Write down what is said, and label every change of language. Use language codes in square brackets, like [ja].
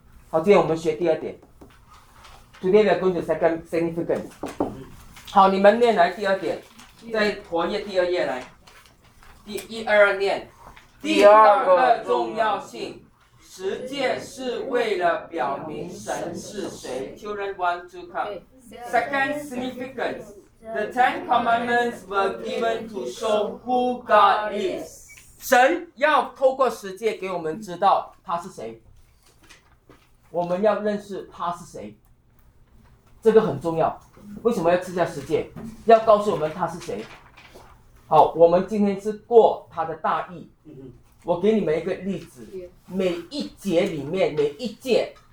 [zh] 好，今天我们学第二点。 [en] Today we're going to second significance。 [zh] 好，你们念来第二点，在活页第二页来，第一二念。第二个重要性，十诫是为了表明神是谁。 [en] Children want to come。 Second significance, the Ten Commandments were given to show who God is. [zh] 神要透过十诫给我们知道他是谁，我们要认识他是谁，这个很重要。为什么要赐下十诫？要告诉我们他是谁。好，我们今天是过他的大义。我给你们一个例子，每一节里面每一节